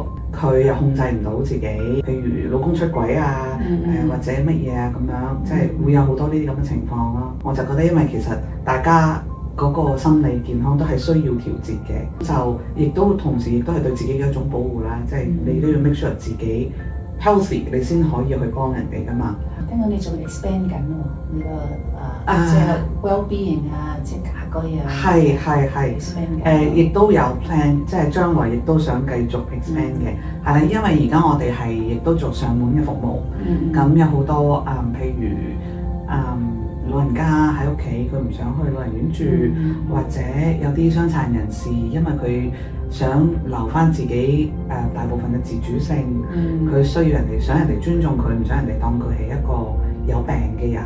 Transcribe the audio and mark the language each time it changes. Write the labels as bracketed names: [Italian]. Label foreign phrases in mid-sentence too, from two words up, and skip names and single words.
[Cantonese] 佢又控制唔到自己，譬如老公出軌啊，或者乜嘢啊咁樣，即係會有好多呢啲咁嘅情況咯。我就覺得，因為其實大家嗰個心理健康都係需要調節嘅，就亦都同時亦都係對自己嘅一種保護啦。即係你都要 [English] make sure [Cantonese] 自己 healthy， 你先可以去幫人哋噶嘛。聽講你仲 expand 緊喎，呢個即係 well-being 啊，即係家居啊。係亦都有 plan， 即係將來亦都想繼續 expand 嘅。係啦，因為而家我哋係亦都做上門嘅服務，咁有好多譬如老人家喺屋企，佢唔想去老人院住，或者有啲傷殘人士，因為佢想留翻自己大部分嘅自主性，佢需要想人哋尊重佢，唔想人哋當佢係一個有病嘅人。